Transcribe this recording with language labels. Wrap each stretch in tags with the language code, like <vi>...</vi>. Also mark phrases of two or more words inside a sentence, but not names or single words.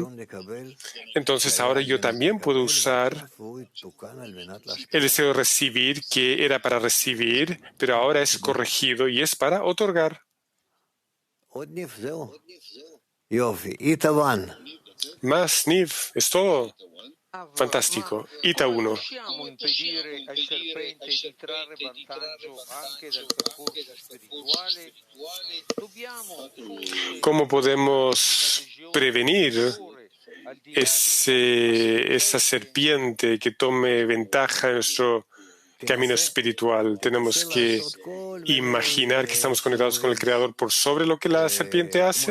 <es>Entonces ahora yo también puedo usar el deseo de recibir, que era para recibir, pero ahora es corregido y es para otorgar. Más Niv, es todo. Fantástico. Ita 1.</es> <it>Riusciamo a impedire al serpente di trarre vantaggio anche dal percorso spirituale? Dobbiamo</it> <es>¿Cómo podemos prevenir esa serpiente que tome ventaja en nuestro camino espiritual? Tenemos que imaginar que estamos conectados con el Creador por sobre lo que la serpiente hace.</es>